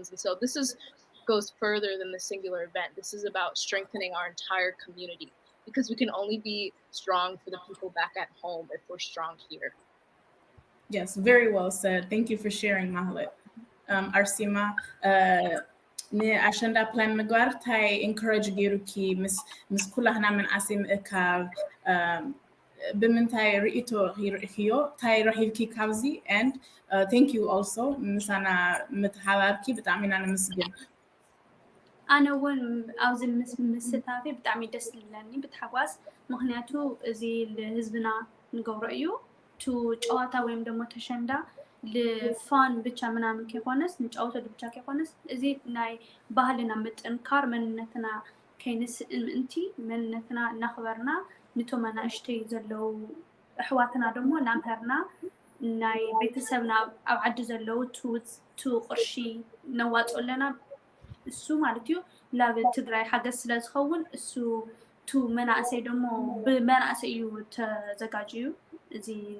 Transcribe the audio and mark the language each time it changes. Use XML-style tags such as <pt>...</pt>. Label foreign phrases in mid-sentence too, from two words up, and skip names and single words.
<en>And so this goes further than the singular event. This is about strengthening our entire community because we can only be strong for the people back at home if we're strong here. Yes, very well said. Thank you for sharing, Mahalet.</en> <ti>Arsima,</ti> <en>Ashenda plan</en> <ti>ምግባር ታይ encourage ገይሩኪ ምስ ኩላህና መንኣሰይ ምእካብ ብምንታይ ርእቶ ርእዮ ታይ ረሂብኪ ካብዚ</ti> <en>and thank you also</en> <ti>ምሳና ምትሓባርኪ ብጣዕሚ ኢና ንመስግን ኣነ እውን ኣብዚ ምስታፊ ብጣዕሚ ደስ ዝብለኒ ብታሕጓስ ምክንያቱ እዚ ለህዝብና ንገብሮ እዩ ቱ ጨዋታ ወይም ደግሞ ተሸንዳ ለፋን ብቻ ምናምን ከይኮነስ ንጫወተሉ ብቻ ከይኮነስ እዚ ናይ ባህልና ምጥንካር መንነትና ከይንስእን ምእንቲ መንነትና እናኽበርና ንቶም ኣናእሽተይ ዘለው ኣሕዋትና ደግሞ ናምሃርና ናይ ቤተሰብና ኣብ ዓዲ ዘለው ቱ ቅርሺ ነዋፅለና እሱ ማለት እዩ ላብ ትግራይ ሓገዝ ስለ ዝኸውን እሱ ቱ መናእሰይ ደግሞ ብመናእሰይ እዩ ተዘጋጅዩ እዚ</ti>